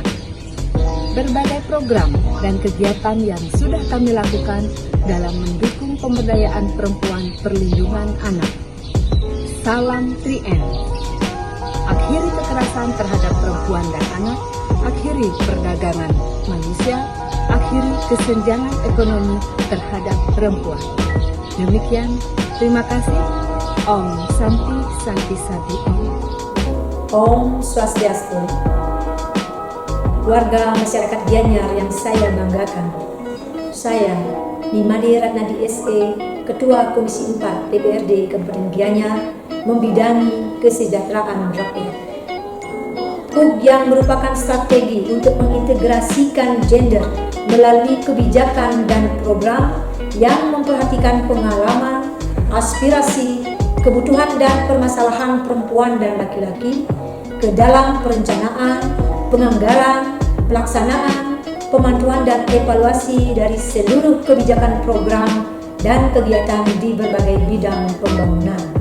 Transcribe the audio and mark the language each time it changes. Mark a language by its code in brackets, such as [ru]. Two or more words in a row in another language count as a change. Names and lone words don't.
[id] Berbagai program dan kegiatan yang sudah kami lakukan dalam mendukung pemberdayaan perempuan, perlindungan anak. Salam 3M. Akhiri kekerasan terhadap perempuan dan anak, akhiri perdagangan manusia, mengakhiri kesenjangan ekonomi terhadap perempuan. Demikian, terima kasih. [sa] Om Santi Santi Santi Om. Om Swastiastu. [id] Warga masyarakat Gianyar yang saya banggakan. Saya, Nimade Ratnadi SE, Ketua Komisi 4 DPRD Kabupaten Gianyar, membidangi kesejahteraan rakyat. HUB yang merupakan strategi untuk mengintegrasikan gender melalui kebijakan dan program yang memperhatikan pengalaman, aspirasi, kebutuhan dan permasalahan perempuan dan laki-laki ke dalam perencanaan, penganggaran, pelaksanaan, pemantauan dan evaluasi dari seluruh kebijakan program dan kegiatan di berbagai bidang pembangunan.